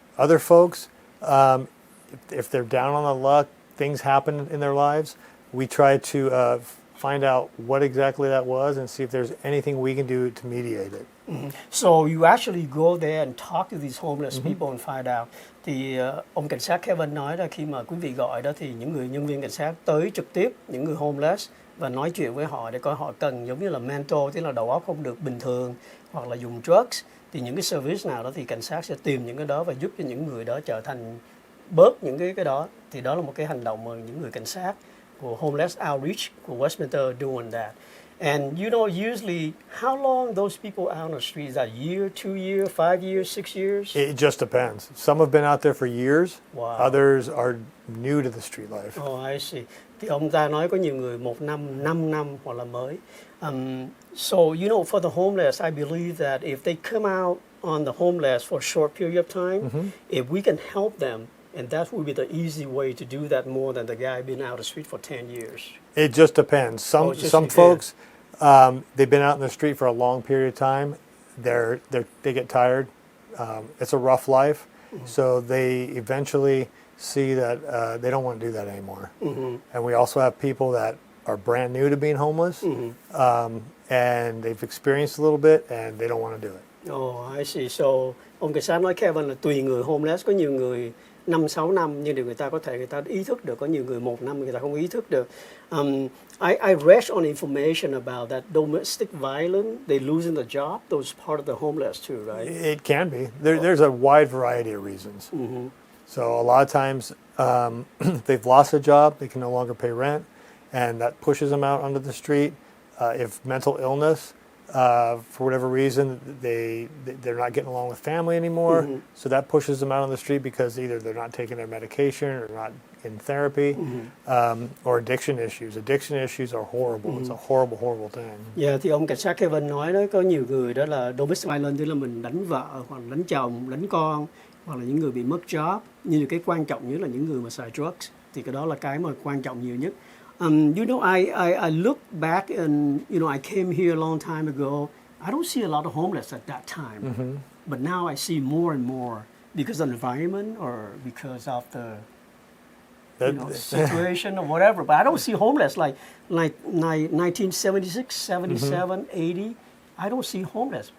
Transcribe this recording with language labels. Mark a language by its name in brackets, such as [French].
[English] Other folks, if they're down on the luck, things happen in their lives, we try to find out what exactly that was and see if there's anything we can do to mediate it. So you actually go there and talk to these homeless people and find out. [Vietnamese] Thì ông cảnh sát Kevin nói là khi mà quý vị gọi đó thì những người nhân viên cảnh sát tới trực tiếp những người homeless và nói chuyện với họ để coi họ cần giống như là mental, tức là đầu óc không được bình thường hoặc là dùng drugs, thì những cái service nào đó thì cảnh sát sẽ tìm những cái đó và giúp cho những người đó trở thành bớt những cái đó. Thì đó là một cái hành động mà những người cảnh sát của homeless outreach của Westminster [English] doing that. And usually, how long those people out on the street? Is that a year, 2 years, 5 years, 6 years? It just depends. Some have been out there for years. Wow. Others are new to the street life. Oh, I see. [Vietnamese] Thì ông ta nói có nhiều người 1 năm, 5 năm hoặc là mới. [English] So, for the homeless, I believe that if they come out on the homeless for a short period of time, if we can help them, and that would be the easy way to do that more than the guy being out on the street for 10 years. It just depends. Some folks, they've been out in the street for a long period of time. They get tired. It's a rough life, so they eventually see that they don't want to do that anymore. And we also have people that are brand new to being homeless, and they've experienced a little bit, and they don't want to do it. Oh, I see. [Vietnamese] So, ông cảnh sát nói Kevin là tùy người homeless, có nhiều người 5-6 năm nhưng điều người ta có thể người ta ý thức được, có nhiều người 1 năm người ta không ý thức được. [English] I read on information about that domestic violence, they losing the job, those part of the homeless too, right? It can be. There's a wide variety of reasons. So a lot of times they've lost a job, they can no longer pay rent, and that pushes them out onto the street. If mental illness, for whatever reason, they're not getting along with family anymore, so that pushes them out on the street because either they're not taking their medication or not in therapy, or addiction issues. Addiction issues are horrible. It's a horrible, horrible thing. [Vietnamese] Yeah, thì ông cảnh sát Kevin nói đó, có nhiều người đó là domestic violence, tức là mình đánh vợ hoặc đánh chồng, đánh con, hoặc là những người bị mất job. Nhưng cái quan trọng nhất là những người mà xài drugs, thì cái đó là cái mà quan trọng nhiều nhất. [English] You know, I look back and, you know, I came here a long time ago. I don't see a lot of homeless at that time. But now I see more and more because of the environment or because of the situation or whatever. But I don't see homeless like 1976, 77, 80. I don't see homeless.